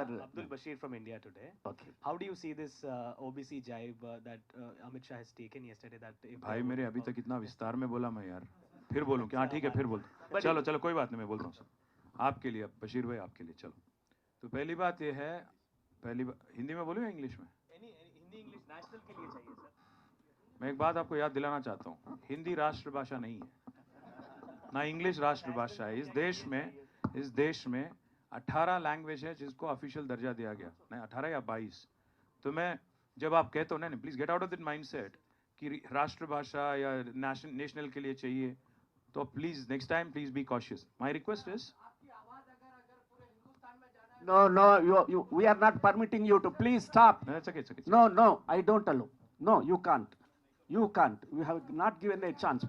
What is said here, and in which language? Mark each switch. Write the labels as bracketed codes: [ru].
[en] Abdul Bashir from India Today. okay. How do you see this OBC jibe that Amit Shah has taken yesterday? That [hi] भाई मेरे अभी तक इतना विस्तार में बोला मैं यार, फिर बोलूं क्या? हाँ ठीक है, फिर बोल दो. चलो चलो कोई बात नहीं, मैं बोलता हूँ सब आपके लिए, बशीर भाई आपके लिए. चलो, तो पहली बात ये है, हिंदी में बोलूँ या इंग्लिश में? हिंदी इंग्लिश नेशनल के लिए चाहिए सर. मैं एक बात आपको याद दिलाना चाहता हूँ, हिंदी राष्ट्र भाषा नहीं है, ना इंग्लिश राष्ट्र भाषा है. इस देश में 18 लैंग्वेज है जिसको ऑफिशियल दर्जा दिया गया, नहीं 18 या 22. तो मैं जब आप कहते हो ना, [en] please get out of this mindset [hi] कि राष्ट्रभाषा या नेशनल के लिए चाहिए, तो [en] Please next time please be cautious. My request is, No, we are not permitting you to. Please stop. No, it's okay, it's okay. No, I don't allow. No, you can't. You can't. We have not given a chance.